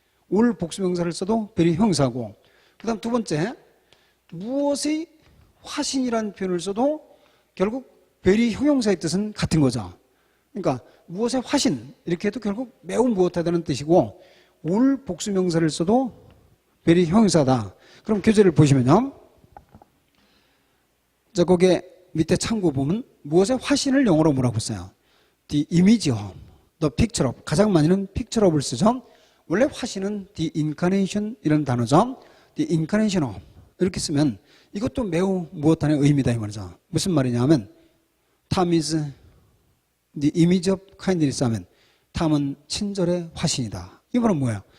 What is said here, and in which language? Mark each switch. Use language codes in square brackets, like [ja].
[ko] 올 복수명사를 써도 very 형용사고, 그 다음 두 번째, 무엇의 화신이라는 표현을 써도 결국 very 형용사의 뜻은 같은 거죠. 그러니까 무엇의 화신 이렇게 해도 결국 매우 무엇하다는 뜻이고, 올 복수명사를 써도 very 형용사다. 그럼 교재를 보시면요, 자, 거기에 밑에 참고 보면 무엇의 화신을 영어로 뭐라고 써요? [en] The image of, the picture of. [ko] 가장 많이는 picture of을 쓰죠. 원래 화신은 the incarnation 이런 단어죠. the incarnation of 이렇게 쓰면 이것도 매우 무엇하는 의미다 이 말이죠. 무슨 말이냐 하면 [en] Tom is the image of kindness [ko] 하면 탐은 친절의 화신이다. 이 말은 뭐예요?